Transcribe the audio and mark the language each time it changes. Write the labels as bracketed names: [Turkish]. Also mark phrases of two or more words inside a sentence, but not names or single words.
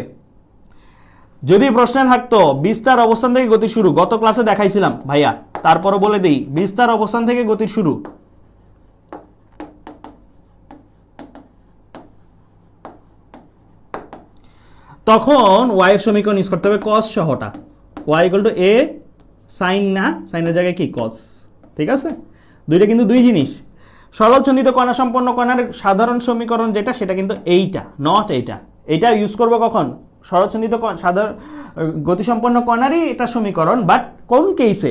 [Bangla] যদি প্রশ্নে থাকতো বিস্তার অবস্থান থেকে গতি শুরু, গত ক্লাসে দেখাইছিলাম ভাইয়া, তারপরও বলে দিই, বিস্তার অবস্থান থেকে গতির শুরু, তখন y এর সমীকরণ ইউজ করতে হবে cos সহটা, y = a sin, না সাইনের জায়গায় কি cos। ঠিক আছে, দুইটা কিন্তু দুই জিনিস। সরল চন্ডিত কণা সম্পন্ন কণার সাধারণ সমীকরণ যেটা, সেটা কিন্তু এইটা, নট এইটা। এটা ইউজ করবো কখন, সরলসন্ধিত সাধারণ গতিসম্পন্ন কণারই এটা সমীকরণ, বাট কোন কেসে?